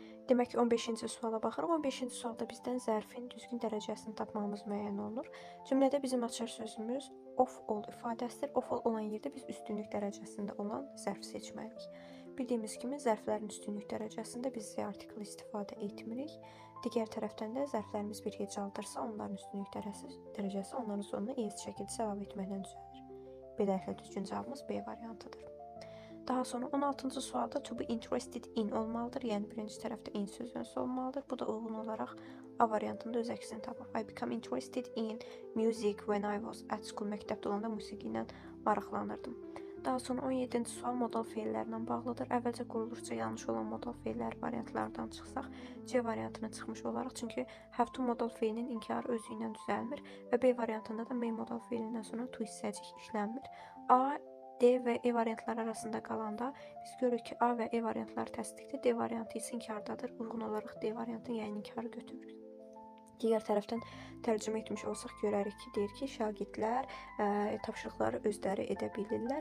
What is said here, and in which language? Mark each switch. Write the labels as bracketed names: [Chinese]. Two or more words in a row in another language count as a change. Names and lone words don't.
[Azerbaijani] Demək ki, 15-ci suala baxırıq. 15-ci sualda bizdən zərfin düzgün dərəcəsini tapmamız müəyyən olunur. Cümlədə bizim açar sözümüz [English] of all [Azerbaijani] ifadəsidir. [English] Of all [Azerbaijani] olan yerdə biz üstünlük dərəcəsində olan zərf seçməliyik. Bildiyimiz kimi zərflərin üstünlük dərəcəsində biz [English] the article [Azerbaijani] istifadə etmirik. Digər tərəfdən də zərflərimiz bir hecaldırsa, onların üstünlük dərəcəsi onların sonuna es şəkildə əlavə etməklə düzəlir. Beləliklə düzgün cavabımız B variantıdır. Daha sonra 16-cı sualda [English] to be interested in [Azerbaijani] olmalıdır. Yəni birinci tərəfdə in sözcüğü olmalıdır. Bu da uyğun olaraq A variantında öz əksini tapır. [English] I become interested in music when I was at school. [Azerbaijani] Məktəbdə olanda musiqi ilə maraqlanırdım. Daha sonra 17-ci sual modal feillərlə bağlıdır. Əvvəlcə quruluşca yanlış olan modal feillər variantlardan çıxsaq, C variantına çıxmış olaraq. Çünki [English] have to [Azerbaijani] modal feilinin inkarı özü ilə düzəlmir və B variantında da may modal feilindən sonra to hissəcik işlənmir. A, D və E variantları arasında qalanda biz görürük ki, A və E variantları təsdiqdir, D variantı isə inkardadır. Uyğun olaraq D variantının yəni inkarı götürürük. Digər tərəfdən tərcümə etmiş olsaq görərik ki, deyir ki, şagirdlər tapşırıqları özləri edə bilirlər.